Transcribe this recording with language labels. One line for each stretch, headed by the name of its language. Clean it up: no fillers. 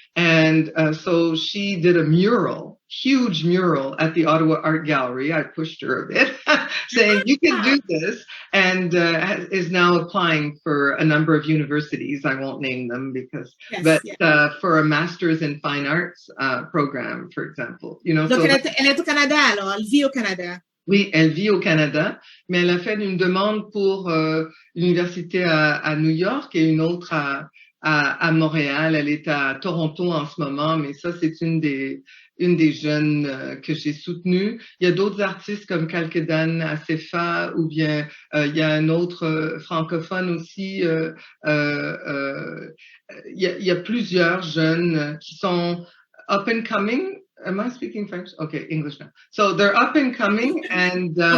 English: And so she did a mural, huge mural at the Ottawa Art Gallery. I pushed her a bit, saying, you can do this, and is now applying for a number of universities. I won't name them because, for a master's in fine arts program, for example. You know,
French: donc, elle est au Canada, alors, elle vit au Canada. Oui, elle vit au Canada, mais elle a fait une demande pour l'université à New York et une autre à Montréal. Elle est à Toronto en ce moment, mais ça, c'est une des jeunes que j'ai soutenues. Il y a d'autres artistes comme Kalkedan Asefa, ou bien il y a un autre francophone aussi. Il y a plusieurs jeunes qui sont
English: up and coming. Am I speaking French? Okay, English now. So they're up and coming, and